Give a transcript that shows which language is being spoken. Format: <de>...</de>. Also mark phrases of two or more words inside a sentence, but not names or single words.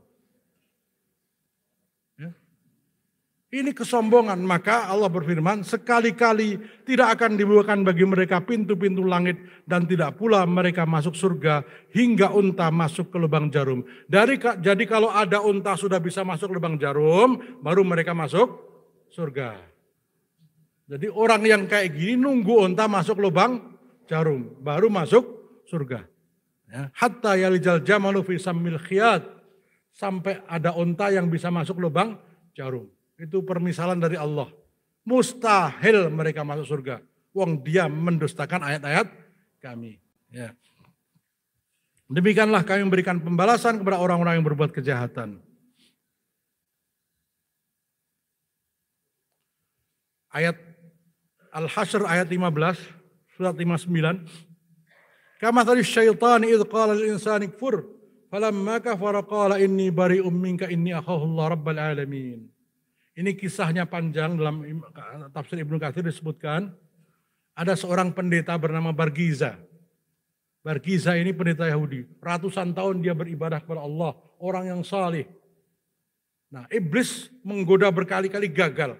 <id>Ini kesombongan, maka Allah berfirman, sekali-kali tidak akan dibukakan bagi mereka pintu-pintu langit dan tidak pula mereka masuk surga hingga unta masuk ke lubang jarum. Jadi kalau ada unta sudah bisa masuk lubang jarum, baru mereka masuk surga. Jadi orang yang kayak gini nunggu unta masuk lubang jarum, baru masuk surga. Ya.</id> <ar>حتى يلج الجمل في سم الخياط.</ar> <id>sampai ada unta yang bisa masuk lubang jarum. Itu permisalan dari Allah. Mustahil mereka masuk surga. Wong dia mendustakan ayat-ayat kami. Ya. Demikianlah kami memberikan pembalasan kepada orang-orang yang berbuat kejahatan. Ayat Al-Hasyr ayat 15, surat 59.</id> <ar>Kama tadi الشيطان إذ قال للإنسان اكفر فلما كفر قال إني بريء منك إني أخاف الله رب العالمين.</ar> <id>Ini kisahnya panjang, dalam tafsir Ibnu Katsir disebutkan ada seorang pendeta bernama Bargiza. Bargiza ini pendeta Yahudi. Ratusan tahun dia beribadah kepada Allah, orang yang saleh. Nah, iblis menggoda berkali-kali gagal.</id>